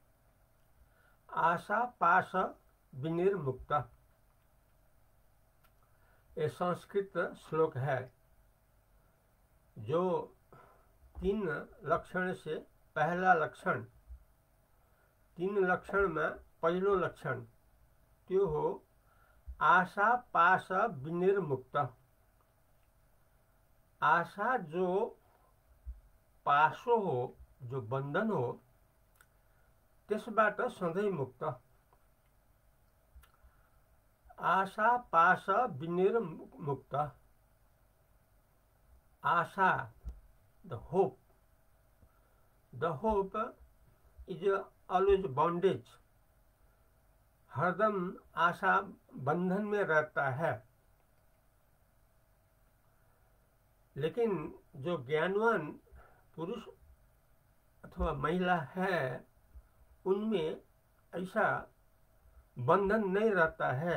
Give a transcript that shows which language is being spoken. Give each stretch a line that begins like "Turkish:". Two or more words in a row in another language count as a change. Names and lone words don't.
Sanskrit: आशा पाश विनिर्मुक्त
Hindi: ये संस्कृत श्लोक है, जो तीन लक्षण से पहला लक्षण, तीन लक्षण में
Nepali: पहलो लक्षण त्यो हो
Sanskrit: आशा पाश विनिर्मुक्त।
Nepali: आशा जो पासो हो, जो बंधन हो, त्यसबाट सधैँ मुक्त।
Sanskrit: आशा पाश विनिर्मुक्त। आशा,
English: the hope is always bondage।
Hindi: हरदम आशा बंधन में रहता है। लेकिन जो ज्ञानवान पुरुष अथवा महिला है, उनमें ऐसा बंधन नहीं रहता है।